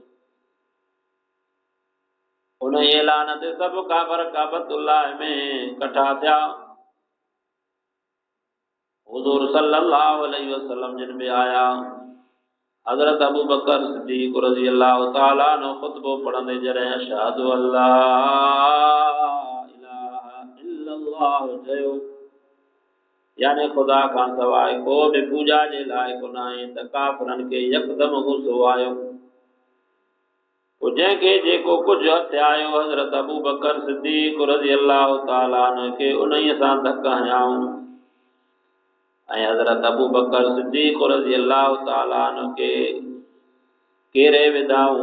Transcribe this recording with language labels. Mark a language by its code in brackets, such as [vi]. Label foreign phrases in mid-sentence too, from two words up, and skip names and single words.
[sd] उन ऐलान ते सभु काफ़िर काबतुल्लाह में कठा थिया। हुज़ूर [ar] صلى الله عليه وسلم [sd] जिन में आया। हज़रत अबू बकर सिद्दीक़ [ar] رضي الله تعالى عنه [sd] ख़ुतबो पढ़ंदे जॾहिं [ar] أشهد أن لا إله إلا الله [sd] चयो, यानी ख़ुदा खां सवाइ को बि पूॼा जे लाइक़ु न आहे, त काफ़िरनि खे यकदम गुस्सो आयो। जंहिंखे जेको कुझु हथ आयो हज़रत अबू बकर सिद्दीक़ [ar] رضي الله تعالى عنه [sd] खे उन्हीअ सां धक हयाऊं ऐं हज़रत अबू बकर सिद्दीक़ [ar] رضي الله تعالى عنه [sd] खे केरे विधाऊं।